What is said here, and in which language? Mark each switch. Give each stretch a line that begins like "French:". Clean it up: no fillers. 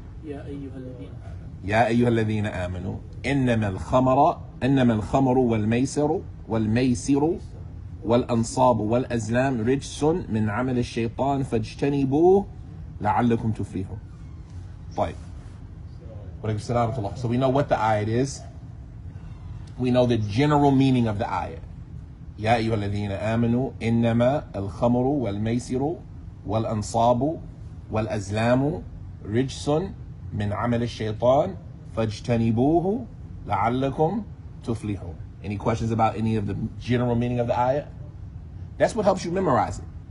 Arabic: يا أيها الذين آمنوا إنما الخمر والميسر والأنصاب والأزلام رجس من عمل الشيطان فاجتنبوه لعلكم تفلحون. طيب.
English: So we know what the ayat is. We know the general meaning of the ayat.
Arabic: يا أيها الذين آمنوا إنما الخمر والميسر والأنصاب والأزلام رجس من عمل الشيطان فاجتنبوه لعلكم تفلحون.
English: Any questions about any of the general meaning of the ayah? That's what helps you memorize it.